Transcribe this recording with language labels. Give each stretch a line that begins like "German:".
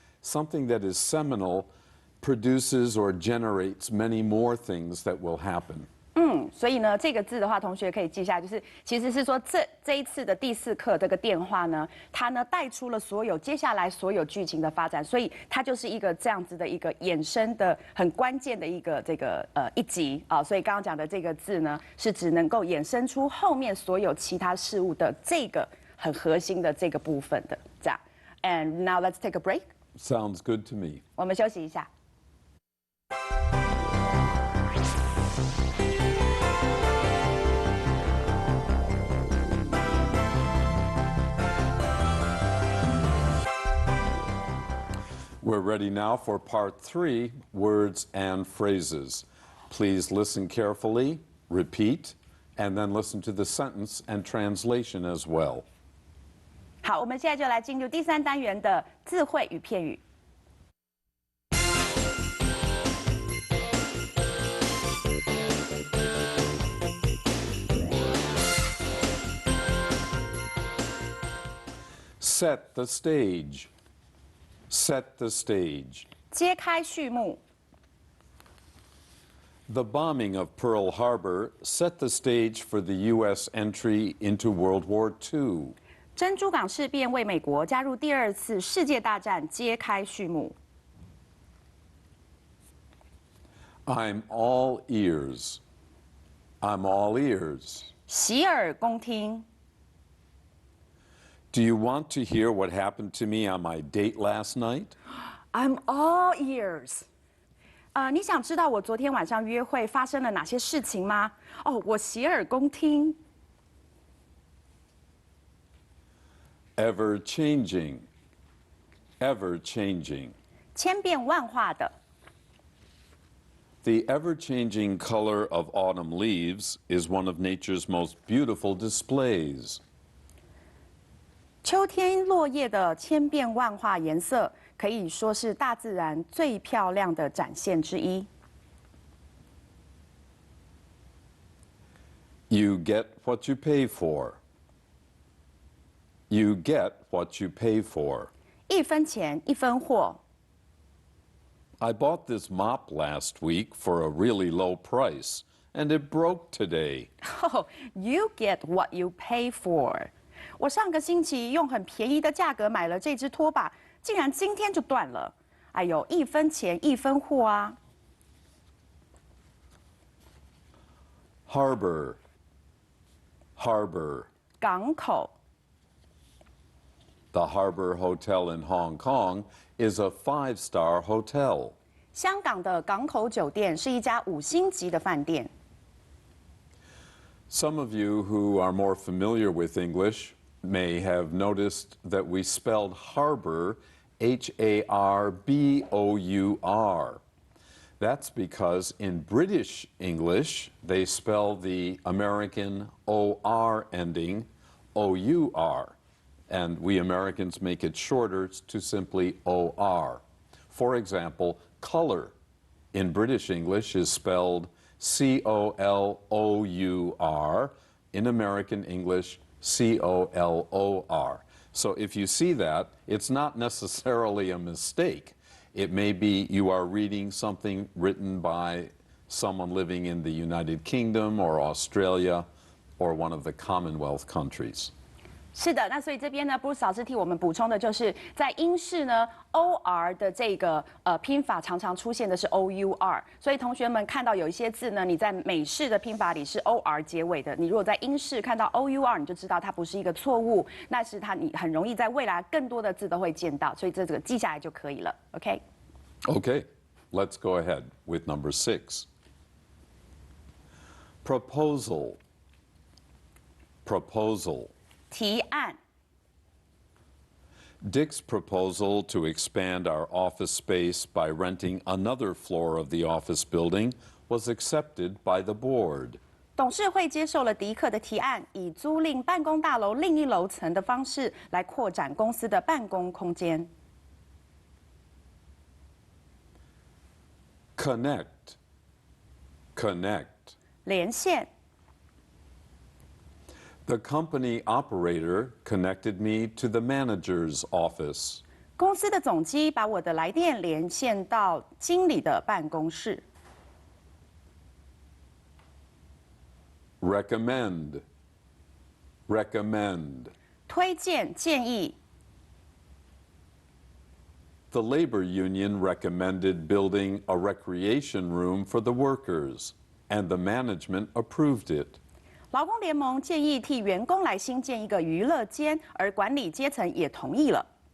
English: Something that is seminal produces or generates many more things that will happen.
Chinese: 所以呢，这个字的话，同学可以记下，就是其实是说这一次的第4课这个电话呢，它呢带出了接下来所有剧情的发展，所以它就是一个这样子的一个衍生的很关键的一个一集啊。所以刚刚讲的这个字呢，是指能够衍生出后面所有其他事物的这个很核心的这个部分的这样。
English: And now let's take a break. Sounds good to me.
Chinese: 我们休息一下。
English: We're ready now for part 3, words and phrases. Please listen carefully, repeat, and then listen to the sentence and translation as well.
Chinese: 好，我们现在就来进入第3单元的字汇与片语。
English: Set the stage. Set the stage.
Chinese: 揭开序幕。
English: The bombing of Pearl Harbor set the stage for the U.S. entry into World War II.
Chinese: 珍珠港事变为美国加入第2次世界大战揭开序幕。
English: I'm all ears. I'm all ears.
Chinese: 洗耳恭听。
English: Do you want to hear what happened to me on my date last night? I'm all ears.
Chinese: 你想知道我昨天晚上约会发生了哪些事情吗？哦，我洗耳恭听。
English: Ever changing. Ever changing.
Chinese: 千变万化的。
English: The ever-changing color of autumn leaves is one of nature's most beautiful displays.
Chinese: 秋天落叶的千变万化颜色，可以说是大自然最漂亮的展现之一。
English: You get what you pay for. You get what you pay for.
Chinese: 一分钱一分货。
English: I bought this mop last week for a really low price, and it broke today. Oh, you get what you pay for.
Chinese: 我上个星期用很便宜的价格买了这只拖把，竟然今天就断了。哎呦，一分钱一分货啊。
English: Harbor. Harbor.
Chinese: 港口。
English: The Harbor Hotel in Hong Kong is a 5-star hotel.
Chinese: 香港的港口酒店是一家5星级的饭店。
English: Some of you who are more familiar with English may have noticed that we spelled harbor H-A-R-B-O-U-R. That's because in British English, they spell the American O-R ending O-U-R, and we Americans make it shorter to simply O-R. For example, color in British English is spelled C-O-L-O-U-R. In American English, C-O-L-O-R. So if you see that, it's not necessarily a mistake. It may be you are reading something written by someone living in the United Kingdom or Australia or one of the Commonwealth countries.
Chinese: 是的，那所以这边呢，Bruce老师替我们补充的就是在英式呢 ，OR 的这个拼法常常出现的是 OUR， 所以同学们看到有一些字呢，你在美式的拼法里是 OR 结尾的，你如果在英式看到 OUR， 你就知道它不是一个错误，那是你很容易在未来更多的字都会见到，所以这个记下来就可以了 ，OK？
English: Okay, let's go ahead with number 6. Proposal. Proposal.
Chinese: 提案。
English: Dick's proposal to expand our office space by renting another floor of the office building was accepted by the board.
Chinese: 董事会接受了迪克的提案，以租赁办公大楼另一楼层的方式来扩展公司的办公空间。
English: Connect. Connect.
Chinese: 连线。
English: The company operator connected me to the manager's office.
Chinese: 公司的总机把我的来电连线到经理的办公室。
English: Recommend. Recommend.
Chinese: 推荐建议。
English: The labor union recommended building a recreation room for the workers, and the management approved it. 劳工联盟建议替员工来新建一个娱乐间，而管理阶层也同意了。